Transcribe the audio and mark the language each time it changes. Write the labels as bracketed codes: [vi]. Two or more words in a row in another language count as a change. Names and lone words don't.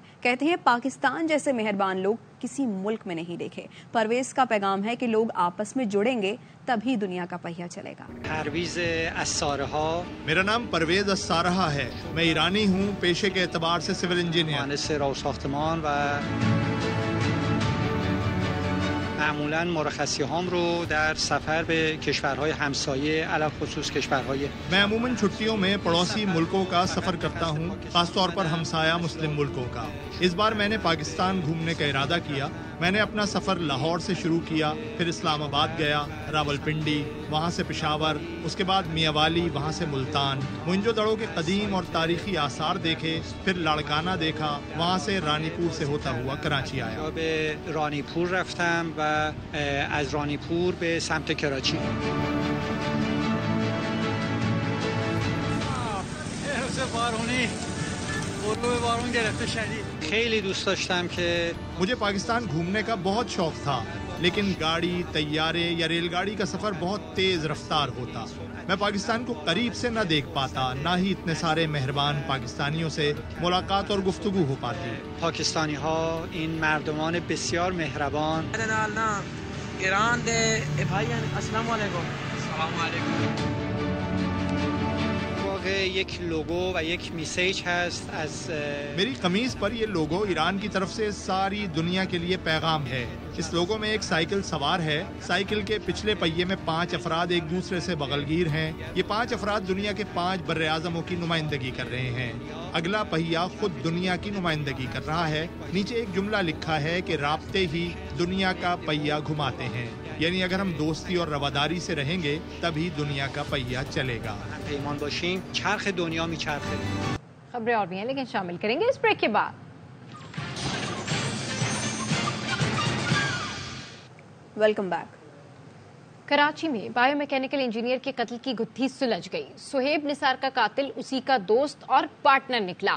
[ur] کہتے ہیں پاکستان جیسے مہربان لوگ کسی ملک میں نہیں دیکھے. پرویز کا پیغام ہے کہ لوگ آپس میں جڑیں گے تبھی دنیا کا پہیہ چلے گا. میرا نام پرویز اسارہا ہے. میں ایرانی ہوں، پیشے کے اعتبار سے [en] civil engineer. [fa] معمولاً مرخصی هام رو در سفر به کشورهای همسایه علاوه خصوص کشورهای [ur] میں عموماً چھٹیوں میں پڑوسی ملکوں کا سفر کرتا ہوں، خاص طور پر ہمسایہ مسلم ملکوں کا. اس بار میں نے پاکستان گھومنے کا ارادہ کیا۔ میں نے اپنا سفر لاہور سے شروع کیا، پھر اسلام آباد گیا، راولپنڈی، وہاں سے پشاور، اس کے بعد میانوالی، وہاں سے ملتان. موئن جو دڑو کے قدیم اور تاریخی آثار دیکھے، پھر لاڑکانہ دیکھا، وہاں سے رانی پور سے ہوتا ہوا کراچی آیا. [fa] رانیپور رفتم و از رانیپور به سمت کراچی. خیلی دوست داشتم که [ur] مجھے پاکستان گھومنے کا بہت شوق تھا، لیکن گاڑی، طیارے یا ریل گاڑی کا سفر بہت تیز رفتار ہوتا. میں پاکستان کو قریب سے نہ دیکھ پاتا، نہ ہی اتنے سارے مہربان پاکستانیوں سے ملاقات اور گفتگو ہو پاتی. [fa] پاکستانی ها این مردمان بسیار مهربان. ایران ده [ar] السلام علیکم. السلام علیکم. [fa] یک لوگو و یک میسیج هست از [ur] میری قمیض پر یہ لوگو ایران کی طرف سے ساری دنیا کے لیے پیغام ہے. اس لوگو میں ایک سائیکل سوار ہے۔ سائیکل کے پچھلے پہیے میں 5 افراد ایک دوسرے سے بغلگیر ہیں. یہ 5 افراد دنیا کے 5 برِاعظموں کی نمائندگی کر رہے ہیں. اگلا پہیہ خود دنیا کی نمائندگی کر رہا ہے۔ نیچے ایک جملہ لکھا ہے کہ رابطے ہی دنیا کا پہیہ گھماتے ہیں، یعنی اگر ہم دوستی اور رواداری سے رہیں گے تبھی دنیا کا پہیہ چلے گا. [fa] پیمان باشیم چرخ دنیا میچرخه. [ur] خبریں اور بھی ہیں لیکن شامل کریں گے اس بریک کے بعد. [en] welcome back. [ur] کراچی میں [en] biomechanical engineer [ur] کے قتل کی گتھی سلجھ گئی. سہیب نثار کا قاتل اسی کا دوست اور پارٹنر نکلا.